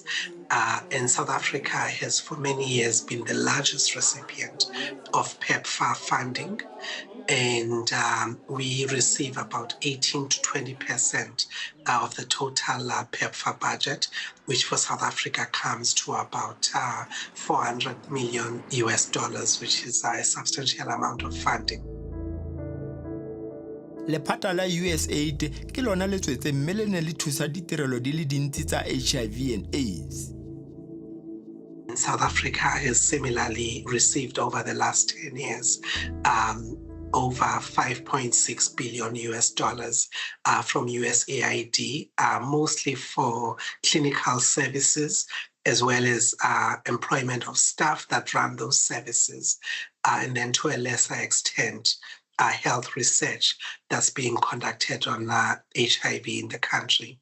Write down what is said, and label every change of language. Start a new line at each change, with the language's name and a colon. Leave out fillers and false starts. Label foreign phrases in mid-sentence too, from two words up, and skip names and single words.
English: And South Africa has for many years been the largest recipient of PEPFAR funding, and we receive about 18 to 20% of the total PEPFAR budget, which for South Africa comes to about $400 million US, which is a substantial amount of funding.
Tswana: Lephata la USAID ke lona le tswetse mme le ne le thusa ditirelo di le dintsi tsa
English: HIV and AIDS. South Africa has similarly received over the last 10 years over $5.6 billion US from USAID, mostly for clinical services as well as employment of staff that run those services, and then to a lesser extent, health research that's being conducted on HIV in the country.